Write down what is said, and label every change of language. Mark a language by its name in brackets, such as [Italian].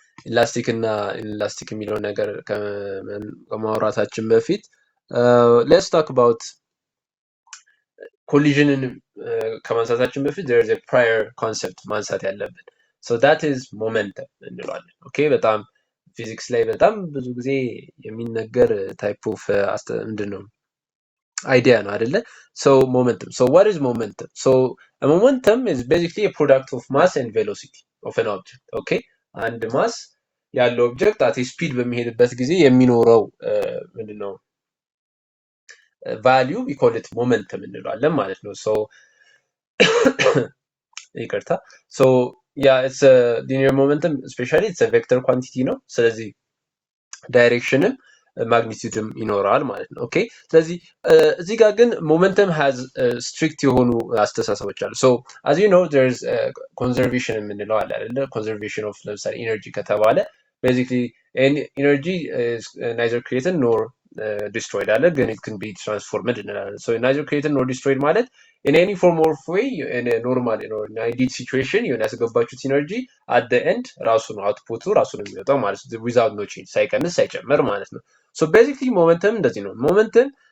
[Amharic] ኢላስቲክ እና ኢንላስቲክ የሚለው ነገር ከማውራታችን በፊት [English] let's talk about [Amharic] ኮሊዥንን ከማንሳታችን በፊት [English] there is a prior concept [Amharic] ማንሳት ያለብን [English] so that is momentum [Amharic] እንለዋለን ኦኬ። በጣም ፊዚክስ ላይ በጣም ብዙ ጊዜ የሚነገር ታይፕ ኦፍ ምንድነው idea ነው አይደለ? [English] so momentum, so what is momentum? so a momentum is basically a product of mass and velocity of an object okay. [Amharic] አንድ ማስ ያለው ኦብጀክት አት ስፒድ በሚሄድበት ጊዜ የሚኖረው ምንድነው ቫልዩ [English] we call it momentum [Amharic] እንለዋለን ማለት ነው። so ይቅርታ [English] so yeah, it's a linear momentum, especially it's a vector quantity [Amharic] ነው። ስለዚህ ዳይሬክሽንም ማግኒቲዩድም ይኖራል ማለት ነው ኦኬ። ስለዚህ እዚህ ጋር ግን ሞመንተም [English] has strict [Amharic] የሆኑ አስተሳሰቦች አሉ። [English] so as you know there's conservation [Amharic] የምንለው አለ አይደለ? [English] conservation of [Amharic] ለምሳሌ ኢነርጂ ከተባለ [English] basically energy is neither created nor destroyed [Amharic] አለ ግን [English] it can be transformed [Amharic] እንላለን። [English] so neither created nor destroyed ማለት in any form or way in a normal in ideal situation [Amharic] የሆነ ያስገባችሁት ኢነርጂ at the end ራሱ ነው አውትፑቱ ራሱ ነው የሚወጣው ማለት ነው [English] without no change [Amharic] ሳይቀንስ ሳይጨምር ማለት ነው። [English] so basically momentum እንደዚህ ነው። momentum